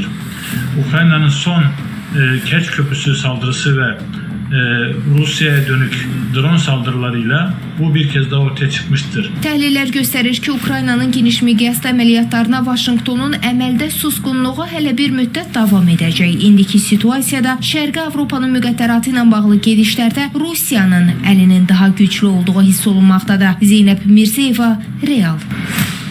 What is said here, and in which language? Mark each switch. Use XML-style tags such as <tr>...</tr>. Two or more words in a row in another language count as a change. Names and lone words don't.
<tr>Ukrayna'nın son Kerç Köprüsü saldırısı ve Rusya'ya dönük drone saldırılarıyla bu bir kez daha ortaya çıkmıştır.</tr> <az>Təhlillər göstərir ki, Ukraynanın geniş miqyasda əməliyyatlarına Vaşinqtonun əməldə susqunluğu hələ bir müddət davam edəcək. İndiki situasiyada Şərqi Avropanın müqəddəratı ilə bağlı gedişlərdə Rusiyanın əlinin daha güclü olduğu hiss olunmaqdadır. Zeynəb Mirzəyeva, Real.</az>